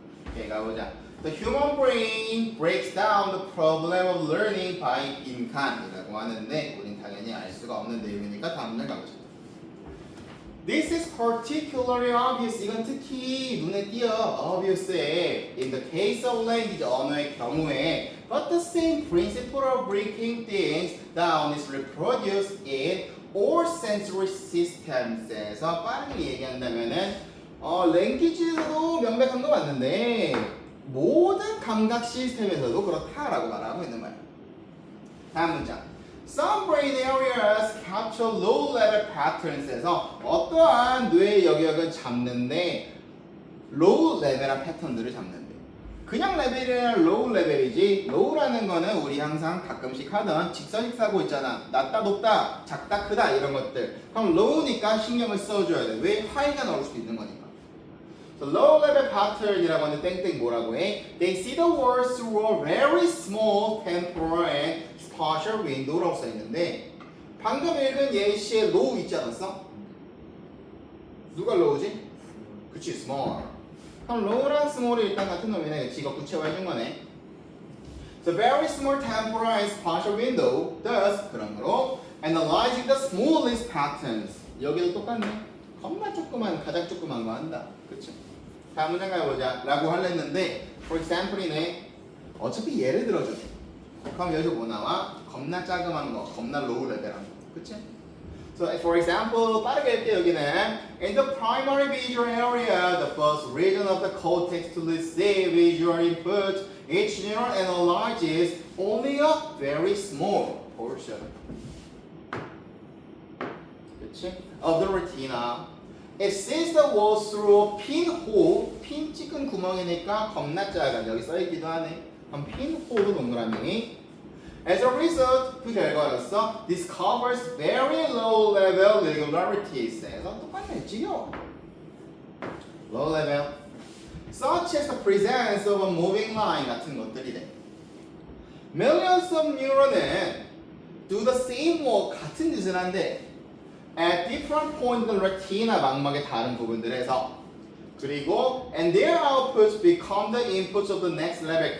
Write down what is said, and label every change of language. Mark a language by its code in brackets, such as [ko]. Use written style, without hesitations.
[ko] 오케이 가보자. [en] The human brain breaks down the problem of learning by [ko] 빈칸이라고 하는데 우린 당연히 알 수가 없는 내용이니까 다음 문제 가보자. [en] This is particularly obvious. [ko] 이건 특히 눈에 띄어 obvious해. [en] In the case of language, [ko] 언어의 경우에, [en] but the same principle of breaking things down is reproduced in all sensory systems에서 빠르게 얘기한다면은 랭귀지도 명백한 거 맞는데 모든 감각 시스템에서도 그렇다라고 말하고 있는 거야. [ko] 다음 문장. [en] Some brain areas capture low-level patterns [ko] 에서 어떠한 뇌의 영역은 잡는데 low-level한 패턴들을 잡는데 그냥 레벨이나 low 레벨이지 low라는 거는 우리 항상 가끔씩 하던 직선식 사고 있잖아. 낮다 높다 작다 크다 이런 것들 그럼 low니까 신경을 써줘야 돼. 왜? 하이가 나올 수도 있는 거니까. So low-level pattern이라고 하는 땡땡 뭐라고 해? [en] They see the world through a very small temporal and spatial window [ko] 라고 써있는데 방금 읽은 예시에 low 있지 않았어? 누가 low지? 그치, small. 그럼 low랑 small이 일단 같은 놈이네. 직업 구체화해준 거네. [en] So very small temporal and spatial window thus [ko] 그러므로 [en] analyzing the smallest patterns 여기도 똑같네. [ko] 겁나 조그만 가장 조그만 거 한다. 그치? 다음 문장 가보자 라고 하려는데 for example이네. 어차피 예를 들어줘. 그럼 여기서 뭐 나와? 겁나 자그만 거, 겁나 low 레벨한 거. 그치? [en] So for example, [ko] 빠르게 할게 여기는 [en] in the primary visual area, the first region of the cortex to receive visual input, each neuron analyzes only a very small portion. 그치? Of the retina. It sees the world through a pinhole. [ko] 핀 찍은 구멍이니까 겁나 작아. 여기 써있기도 하네. 그럼 pinhole 동그라미. [en] As a result, [ko] 그 결과로서 [en] discovers very low level irregularities. [ko] 에서 똑같네, 지겨워. Low level. [en] Such as the presence of a moving line 같은 것들이래. Millions of neuron은 do the same work 같은 짓을 한데 at different points in the retina [ko] 망막의 다른 부분들에서 그리고 [en] and their outputs become the inputs of the next level.